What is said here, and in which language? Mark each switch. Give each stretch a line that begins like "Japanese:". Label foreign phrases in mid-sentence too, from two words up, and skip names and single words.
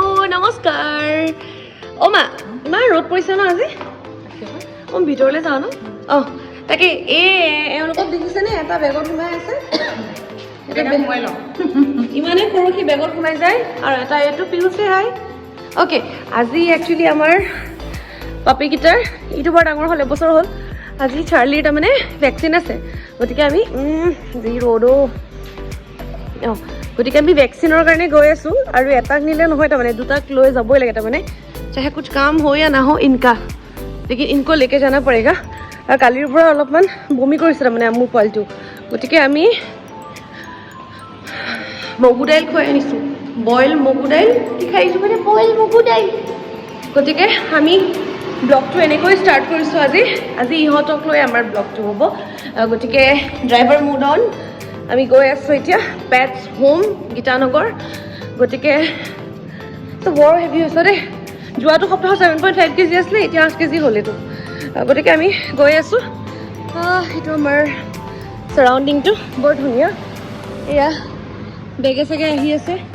Assamese: নমস্কাৰ অ মা ইমান ৰ'দ পৰিছে ন আজি ভিতৰলৈ যাওঁ ন তাকে এওঁলোকক দেখিছেনে এটা বেগত সোমাই আছে ইমানেই সৰু সি বেগত সোমাই যায় আৰু এটা এইটো পিহুছে হাই অ'কে আজি একচুৱেলি আমাৰ পাপিকেইটাৰ ইটো বৰ ডাঙৰ হ'ল এবছৰ হ'ল আজি চাৰ্লিৰ তাৰমানে ভেকচিন আছে গতিকে আমি যি ৰ'দো গতিকে আমি ভেকচিনৰ কাৰণে গৈ আছোঁ আৰু এটাক নিলে নহয় তাৰমানে দুটাক লৈ যাবই লাগে তাৰমানে
Hindi: चाहे कुछ काम हो या ना हो इनका लेकिन इनको लेके जाना पड़ेगा
Assamese: আৰু কালিৰ পৰা অলপমান বমি কৰিছে তাৰমানে মোৰ পোৱালিটো গতিকে আমি মগু দাইল খুৱাই আনিছোঁ বইল মগু দাইল কি খাইছোঁ মানে বইল মগু দাইল গতিকে আমি ব্লগটো এনেকৈ ষ্টাৰ্ট কৰিছোঁ আজি ইহঁতক লৈ আমাৰ ব্লগটো হ'ব গতিকে
English: driver mode on
Assamese: আমি গৈ আছোঁ এতিয়া পেটছ হোম গীতানগৰ গতিকে তো বৰ হেভি হৈছে দেই যোৱাটো সপ্তাহত 7.5 কেজি আছিলে এতিয়া 8 কেজি হ'ল এইটো গতিকে আমি গৈ আছোঁ সেইটো আমাৰ চাৰাউণ্ডিংটো বৰ ধুনীয়া এয়া বেগে চেগে আহি আছে